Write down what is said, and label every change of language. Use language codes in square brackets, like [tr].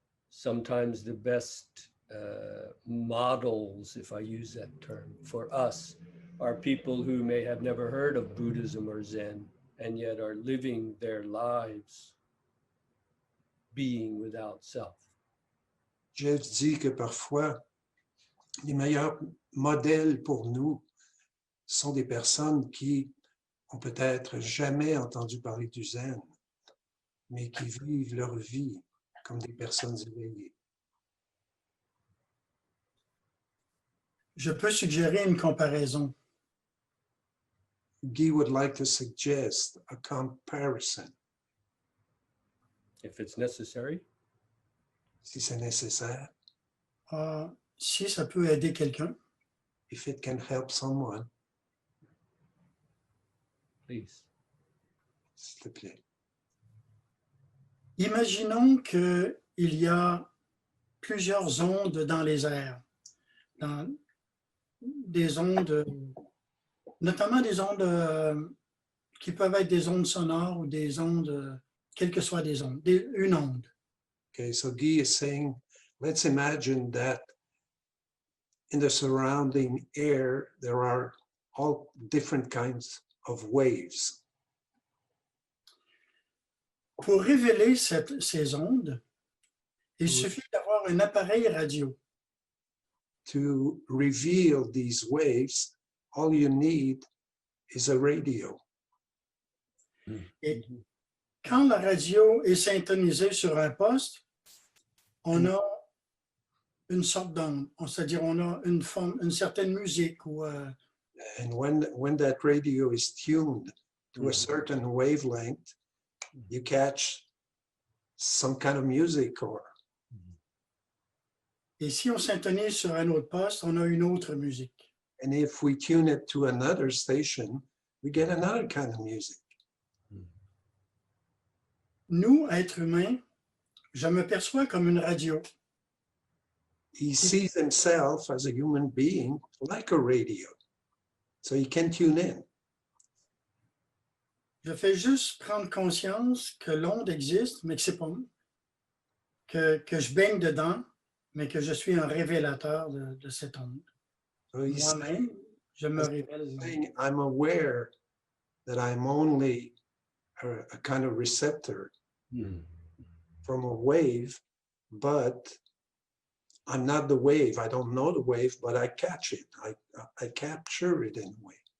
[en] Sometimes the best models, if I use that term, for us are people who may have never heard of Buddhism or Zen and yet are living their lives being without self. [fr] Jeff dit que parfois, les meilleurs modèles pour nous sont des personnes qui ont peut-être jamais entendu parler du Zen, mais qui vivent leur vie comme des personnes éveillées. Je peux suggérer une comparaison. [en] Guy would like to suggest a comparison, If it's necessary. [fr] si c'est nécessaire, Si ça peut aider quelqu'un, [en] if it can help someone, Please. [fr] s'il te plaît. imaginons qu'il y a plusieurs ondes dans les airs, des ondes, notamment des ondes qui peuvent être des ondes sonores ou des ondes, quelles que soient des ondes, une onde. [en] Okay, so Guy is saying, let's imagine that in the surrounding air, there are all different kinds of waves. [fr] Pour révéler ces ondes, il suffit d'avoir un appareil radio. [en] To reveal these waves, all you need is a radio. [fr] Et quand la radio est syntonisée sur un poste, on a une sorte d'onde, c'est-à-dire on a une certaine musique ou [en] And when that radio is tuned to a certain wavelength, you catch some kind of music, or [fr] et si on syntonise sur un autre poste, on a une autre musique. [en] and if we tune it to another station, we get another kind of music. [fr] Nous, êtres humains, je me perçois comme une radio. [en] He sees himself as a human being like a radio, so he can tune in. [fr] Je fais juste prendre conscience que l'onde existe, mais que c'est pas que je baigne dedans, mais que je suis un révélateur de cette onde. [en] So he's [fr] Moi-même, je me révèle. [en] saying, I'm aware that I'm only a kind of receptor Hmm. from a wave, but I'm not the wave. I don't know the wave, but I catch it. I capture it in a way.